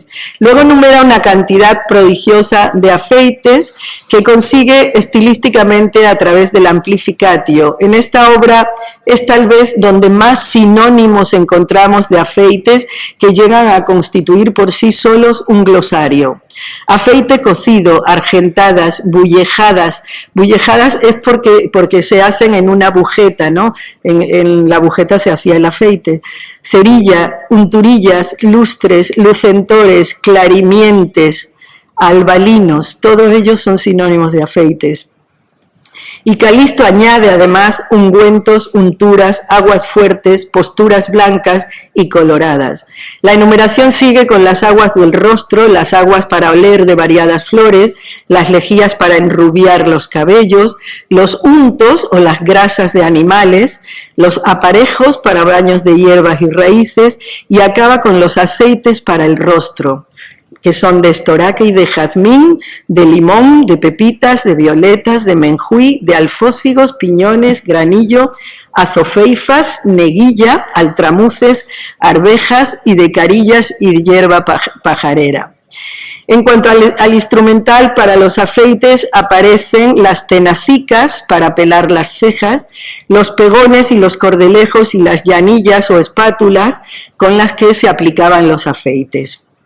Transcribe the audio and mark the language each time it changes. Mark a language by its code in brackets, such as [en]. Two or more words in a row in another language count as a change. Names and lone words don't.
[es] Luego enumera una cantidad prodigiosa de afeites que consigue estilísticamente a través del amplificatio. En esta obra es tal vez donde más sinónimos encontramos de afeites que llegan a constituir por sí solos un glosario. Afeite cocido, argentadas, bullejadas. Bullejadas es porque se hacen en una bujeta, ¿no? En la bujeta se hacía el afeite. Cerilla, unturillas, lustres, lucentores, clarimientes, albalinos, todos ellos son sinónimos de afeites. Y Calisto añade además ungüentos, unturas, aguas fuertes, posturas blancas y coloradas. La enumeración sigue con las aguas del rostro, las aguas para oler de variadas flores, las lejías para enrubiar los cabellos, los untos o las grasas de animales, los aparejos para baños de hierbas y raíces, y acaba con los aceites para el rostro, que son de estoraque y de jazmín, de limón, de pepitas, de violetas, de menjuí, de alfócigos, piñones, granillo, azofeifas, neguilla, altramuces, arvejas y de carillas y hierba pajarera. En cuanto al instrumental para los afeites, aparecen las tenacicas para pelar las cejas, los pegones y los cordelejos y las llanillas o espátulas con las que se aplicaban los afeites.